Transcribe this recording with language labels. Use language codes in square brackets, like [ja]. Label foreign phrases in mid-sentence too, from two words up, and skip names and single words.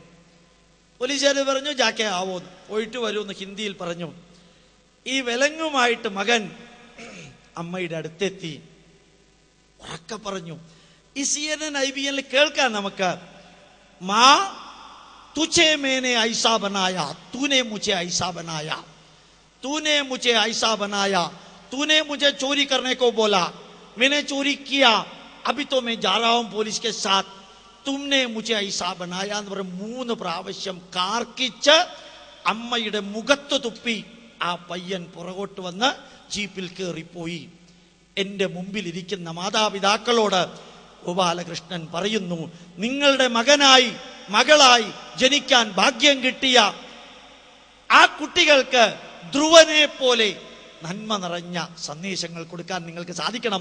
[ml] പോലീസുകാർ പറഞ്ഞു, [hi] जाके आओ, [ml] പോയിട്ട് വരുമെന്ന് ഹിന്ദിയിൽ പറഞ്ഞു. ഈ വിലങ്ങുമായിട്ട് മകൻ അമ്മയുടെ അടുത്തെത്തി. ഉറക്കെ പറഞ്ഞു. ഈ CNN IBN കേൾക്കാൻ നമുക്ക്, [hi] മാ തുझे मैंने ऐसा बनाया, तूने मुझे ऐसा बनाया, तूने मुझे ऐसा बनाया, तूने मुझे चोरी करने को बोला, मैंने चोरी किया, अभी तो मैं जा रहा हूं पुलिस के साथ, तुमने मुझे ऐसा बनाया [ml] എന്ന് പറഞ്ഞ് 3 പ്രാവശ്യം കാർക്കിച്ച് അമ്മയുടെ മുഖത്ത് തുപ്പി ആ പയ്യൻ പുറകോട്ട് വന്ന് ജീപ്പിൽ കയറിപ്പോയി. എന്റെ മുമ്പിൽ ഇരിക്കുന്ന മാതാപിതാക്കളോട് ഗോപാലകൃഷ്ണൻ പറയുന്നു, നിങ്ങളുടെ മകനായി മകളായി ജനിക്കാൻ ഭാഗ്യം കിട്ടിയ ആ കുട്ടികൾക്ക് ധ്രുവനെ പോലെ നന്മ നിറഞ്ഞ സന്ദേശങ്ങൾ കൊടുക്കാൻ നിങ്ങൾക്ക് സാധിക്കണം.